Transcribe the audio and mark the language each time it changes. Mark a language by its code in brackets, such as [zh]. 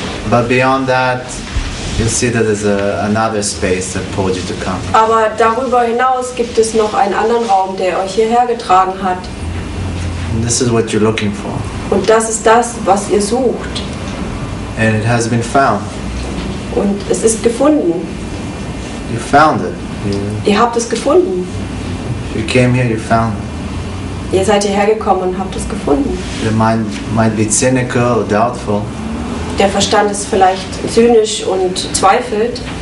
[en] But beyond that, you'll see that there's another space that pulled you to come. [de] Aber darüber hinaus gibt es noch einen anderen Raum, der euch hierher getragen hat. [en] And this is what you're looking for. [de] Und das ist das, was ihr sucht. [en] And it has been found. [de] Und es ist gefunden. [en] You found it. [de] Ihr habt es gefunden. [en] If you came here, you found it. [de] Ihr seid hierher gekommen und habt es gefunden. [en] The mind might be cynical or doubtful, [de] Der Verstand ist vielleicht zynisch und zweifelt,